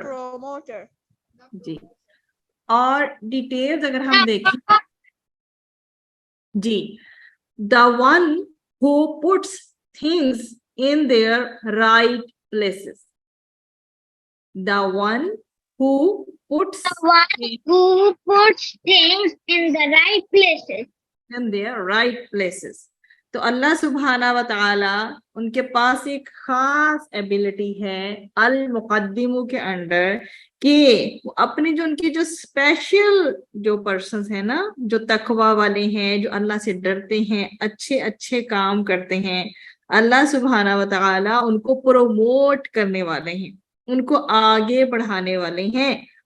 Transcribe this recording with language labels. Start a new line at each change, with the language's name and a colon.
English: promoter
Hindi: जी। और details अगर हम देखें जी,
English: The one who puts things in their right places. The one who puts who puts things in the right places. in their right places।
Hindi: तो अल्लाह सुब्हाना व तआला उनके पास एक खास एबिलिटी है अल मुक़द्दिमु के अंडर, कि अपने जो उनके जो स्पेशल जो पर्सन्स हैं ना, जो तकवा वाले हैं, जो अल्लाह से डरते हैं, अच्छे अच्छे काम करते हैं, अल्लाह सुब्हाना व तआला उनको प्रोमोट करने वाले हैं, उनको आगे बढ़ाने वाले हैं।